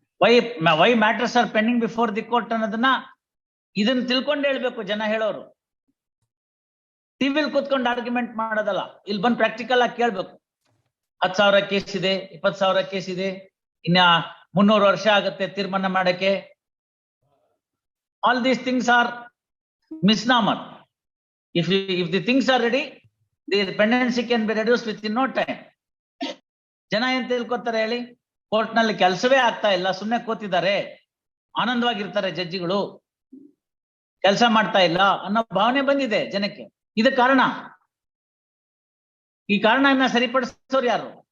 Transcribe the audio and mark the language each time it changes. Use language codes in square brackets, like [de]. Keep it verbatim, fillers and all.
[en] why why matters are pending before the court [kn] ಅನ್ನೋದನ್ನ ಇದನ್ನ ತಿಳ್ಕೊಂಡು ಹೇಳ್ಬೇಕು ಜನ ಹೇಳೋರು. ಟಿವಿಲ್ ಕೂತ್ಕೊಂಡು ಆರ್ಗ್ಯುಮೆಂಟ್ ಮಾಡೋದಲ್ಲ, ಇಲ್ಲಿ ಬಂದು ಪ್ರಾಕ್ಟಿಕಲ್ ಆಗಿ ಕೇಳ್ಬೇಕು. ಹತ್ ಸಾವಿರ ಕೇಸ್ ಇದೆ, ಇಪ್ಪತ್ ಸಾವಿರ ಕೇಸ್ ಇದೆ, ಇನ್ನ ಮುನ್ನೂರು ವರ್ಷ ಆಗುತ್ತೆ ತೀರ್ಮಾನ ಮಾಡಕ್ಕೆ. [en] All these things are misnomer. If we, if the things are ready, the dependency can be reduced within no time. [kn] ಜನ ಏನ್ ತಿಳ್ಕೊತಾರೆ ಹೇಳಿ? ಕೋರ್ಟ್ ನಲ್ಲಿ ಕೆಲಸವೇ ಆಗ್ತಾ ಇಲ್ಲ, ಸುಮ್ಮನೆ ಕೂತಿದ್ದಾರೆ, ಆನಂದವಾಗಿರ್ತಾರೆ ಜಡ್ಜಿಗಳು, ಕೆಲಸ ಮಾಡ್ತಾ ಇಲ್ಲ ಅನ್ನೋ ಭಾವನೆ ಬಂದಿದೆ ಜನಕ್ಕೆ. ಇದು ಕಾರಣ. ಈ ಕಾರಣವನ್ನ ಸರಿಪಡಿಸೋರು ಯಾರು?